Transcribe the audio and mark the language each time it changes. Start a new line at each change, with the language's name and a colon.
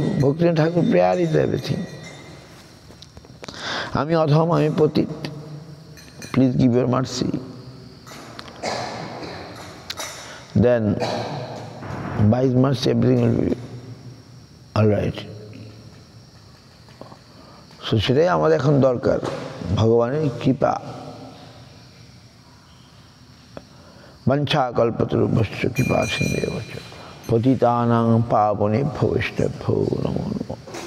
English: Bhaktivinod Thakur prayer is everything.
Bangla: আমি অধম, আমি পতিত,
English: Please give your mercy. Then by His mercy everything will be all right.
Bangla: So সেটাই আমাদের এখন দরকার, ভগবানের কৃপা।
Sanskrit: বাঞ্ছা কল্পতরুভ্যশ্চ কৃপা সিন্ধুভ্য পতিতানাং পাবনেভ্যো বৈষ্ণবেভ্যো নমো নমঃ।